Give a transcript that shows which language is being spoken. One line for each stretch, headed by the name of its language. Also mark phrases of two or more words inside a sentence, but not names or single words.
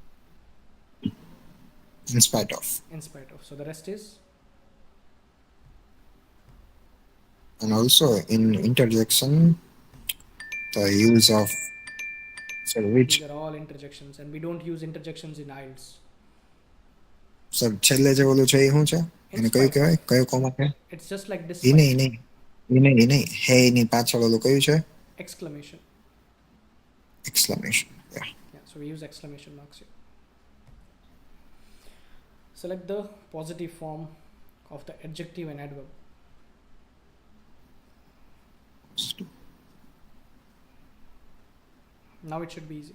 English: In spite of. in spite of. So the rest is And also in interjection, the use of. So which. these are all interjections, and we don't use interjections in IELTS.
Gujarati: સર છેલ્લે જે ઓલું છે એ શું છે
English: In
Gujarati: એને કયું
English: spite
Gujarati: કહેવાય
English: of.
Gujarati: કયો કોમા છે
English: It's just like
Gujarati: એ
English: despite.
Gujarati: નહીં એ નહીં હે એની પાછળ ઓલું કયું છે
English: Exclamation. એક્સક્લેમેશન Yeah, so we use exclamation marks here. Select the positive form of the adjective and adverb. Now it should be easy.